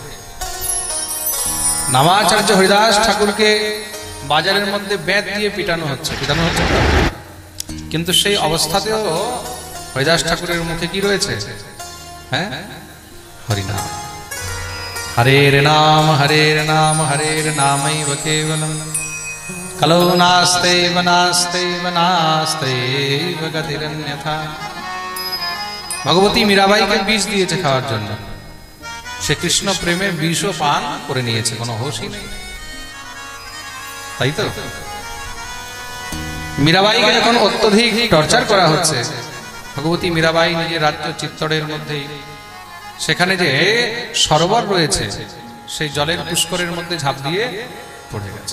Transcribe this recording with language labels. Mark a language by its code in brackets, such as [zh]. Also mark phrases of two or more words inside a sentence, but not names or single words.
[bn] নামাচার্য হরিদাস ঠাকুরকে বাজারের মধ্যে বেত দিয়ে পিটানো হচ্ছে, কিন্তু সেই অবস্থাতেও হরিদাস ঠাকুরের মুখে কি রয়েছে? হ্যাঁ, হরিনাম। [sa] হরের নাম হরের নাম হরের নামৈব কেবলম কলৌ নাস্তেব নাস্তেব নাস্তেব গতিরন্যথা। [bn] ভগবতী মীরাবাইকে বিষ দিয়েছে খাওয়ার জন্য, সে কৃষ্ণ প্রেমে বিষও পান করে নিয়েছে, কোনো হোশই নেই, তাই তো? মীরাবাইকে যখন অত্যধিক টর্চার করা হচ্ছে, ভগবতী মীরাবাই নিজের রাজ্য চিত্তরের মধ্যেই, সেখানে যে সরোবর রয়েছে, সেই জলের পুষ্করের মধ্যে ঝাঁপ দিয়ে পড়ে গেছে।